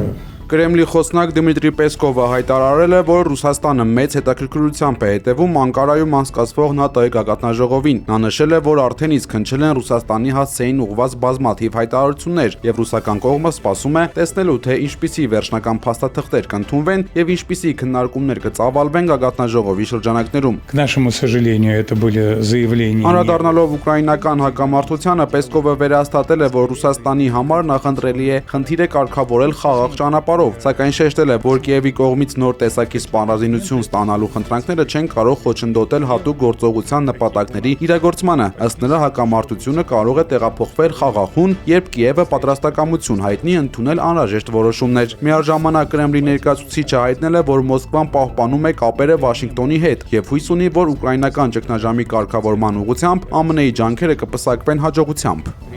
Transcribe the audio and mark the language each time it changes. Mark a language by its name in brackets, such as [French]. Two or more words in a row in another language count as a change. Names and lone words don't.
[Armenian] Կրեմլի խոսնակ Դմիտրի Պեսկովը հայտարարել է, որ Ռուսաստանը մեծ հետաքրքրությամբ է հետևում Անկարայում անցկացվող ՆԱՏՕ-ի գագաթնաժողովին։ Նա նշել է, որ արդեն իսկ հնչել են Ռուսաստանի հասցեին ուղղված բազմաթիվ հայտարարություններ, եւ ռուսական կողմը սպասում է տեսնելու, թե ինչպիսի վերջնական փաստաթղթեր կընդունվեն եւ ինչպիսի քննարկումներ կծավալվեն գագաթնաժողովի շրջանակներում։ [Russian] К нашему сожалению, это были заявления. [Armenian] Անդրադառնալով ուկրաինական հակամարտությանը Պեսկովը վերահաստատել է, որ Ռուսաստանի համար նախընտրելի է խնդիրը կարգավորել խաղաղ ճանապարհով, սակայն շեշտել է, որ Կիևի կողմից նոր տեսակի սպառազինություն ստանալու խնդրանքները չեն կարող խոչընդոտել հատուկ գործողության նպատակների իրագործմանը։ Ըստ նրա, հակամարտությունը կարող է տեղափոխվել խաղաղուն, երբ Կիևը պատրաստակամություն հայտնի ընդունել անհրաժեշտ որոշումներ։ Միաժամանակ Կրեմլի ներկայացուցիչը հայտնել է, որ Մոսկվան պահպանում է կապերը Վաշինգտոնի հետ եւ հույս ունի, որ ուկրաինական ճգնաժամի կարգավորման ուղղությամբ ԱՄՆ-ի ջանքերը կպսակվեն հաջողությամբ։